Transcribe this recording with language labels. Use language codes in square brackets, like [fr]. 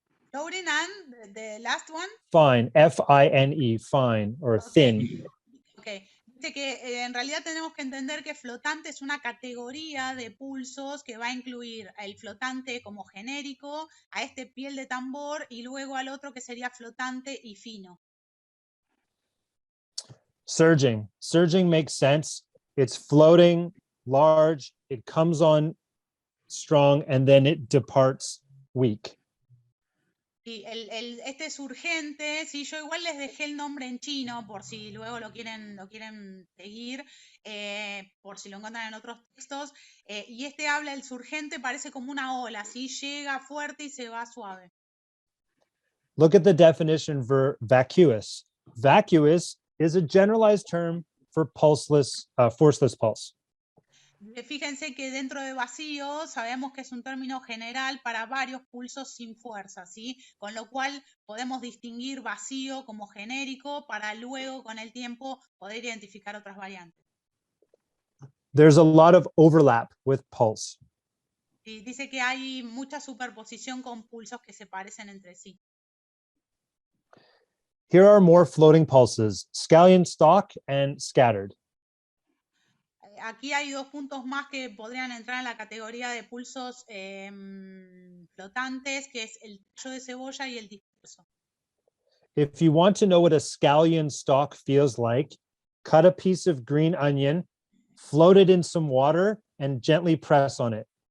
[en] Floating and the last one. Fine, F-I-N-E, fine, or thin. Okay. [es] Dice que en realidad tenemos que entender que flotante es una categoría de pulsos que va a incluir el flotante como genérico, a este piel de tambor y luego al otro que sería flotante y fino. [en] Surging. Surging makes sense. It's floating, large, it comes on strong, and then it departs weak. [es] Y este es urgente, sí, yo igual les dejé el nombre en chino por si luego lo quieren seguir, por si lo encuentran en otros textos. Y este habla, el surgente parece como una ola, ¿sí? Llega fuerte y se va suave. [en] Look at the definition for vacuous. Vacuous is a generalized term for pulseless, forceless pulse. [es] Fíjense que dentro de vacío sabemos que es un término general para varios pulsos sin fuerza, ¿sí? Con lo cual podemos distinguir vacío como genérico para luego con el tiempo poder identificar otras variantes. [en] There's a lot of overlap with pulse. [es] Y dice que hay mucha superposición con pulsos que se parecen entre sí. [en] Here are more floating pulses, scallion stalk and scattered. [es] Aquí hay dos puntos más que podrían entrar en la categoría de pulsos flotantes, que es el tallo de cebolla y el disperso. [en] If you want to know what a scallion stalk feels like, cut a piece of green onion, float it in some water, and gently press on it.